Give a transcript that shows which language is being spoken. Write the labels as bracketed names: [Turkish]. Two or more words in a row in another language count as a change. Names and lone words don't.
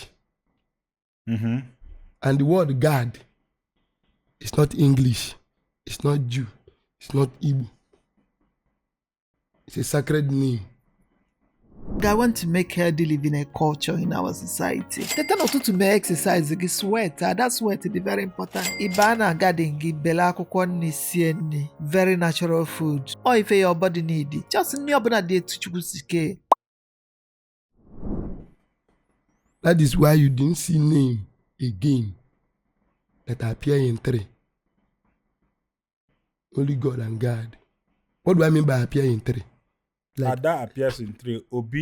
[English] Mm-hmm. And the word God is not English. It's not Jew. It's not Igbo. It's a sacred name. I want to make healthy living a culture in our society. [Igbo] Teta n'ụtụtụ mee exercise gị sweat. [English] That sweat is very important. [Igbo] Ịba na garden gị bele akwụkwọ nri sie nri. [English] Very natural food. Or if your body need it. [Igbo] Just nri ọbụla dị etu Chukwu si kee. [English] That is why you didn't see name again that appear in 3. Only God and God. What do I mean by appear in 3? Like, Ada appears in 3. Obi.